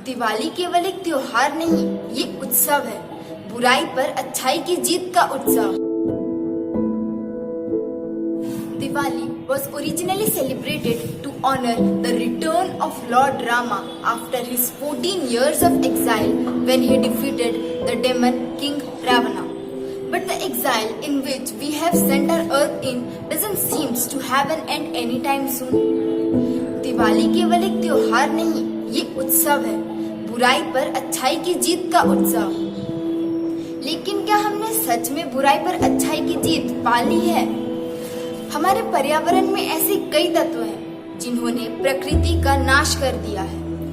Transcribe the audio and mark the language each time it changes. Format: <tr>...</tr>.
<hi>दिवाली केवल एक त्योहार नहीं, ये उत्सव है, बुराई पर अच्छाई की जीत का उत्सव।</hi> <en>Diwali was originally celebrated to honor the return of Lord Rama after his 14 years of exile when he defeated the demon King Ravana. But the exile in which we have sent our earth in doesn't seem to have an end anytime soon.</en> <hi>Diwali केवल एक त्योहार नहीं, ये उत्सव है, बुराई पर अच्छाई की जीत का उत्सव। लेकिन क्या हमने सच में बुराई पर अच्छाई की जीत पा ली है? हमारे पर्यावरण में ऐसे कई तत्व हैं जिन्होंने प्रकृति का नाश कर दिया है।</hi>